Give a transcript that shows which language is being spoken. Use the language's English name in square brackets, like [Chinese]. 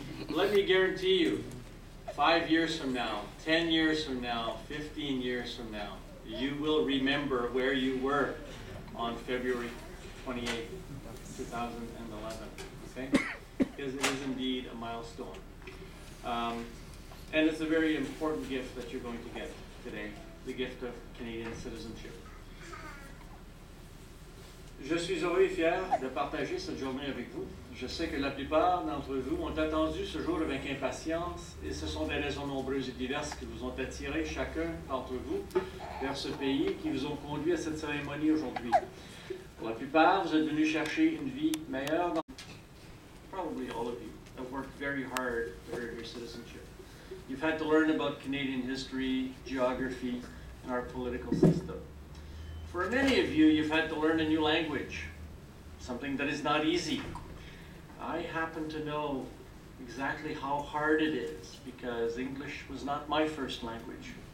[English] Let me guarantee you, 5 years from now, 10 years from now, 15 years from now, you will remember where you were on February 28, 2011. Okay? Because it is indeed a milestone. And it's a very important gift that you're going to get today, the gift of Canadian citizenship. [French] Je suis heureux et fier de partager cette journée avec vous. Je sais que la plupart d'entre vous ont attendu ce jour avec impatience et ce sont des raisons nombreuses et diverses qui vous ont attiré, chacun d'entre vous, vers ce pays qui vous ont conduit à cette cérémonie aujourd'hui. Pour la plupart, vous êtes venus chercher une vie meilleure. [English] Probably all of you have worked very hard to earn your citizenship. You've had to learn about Canadian history, geography, and our political system. For many of you, you've had to learn a new language, something that is not easy. I happen to know exactly how hard it is because English was not my first language.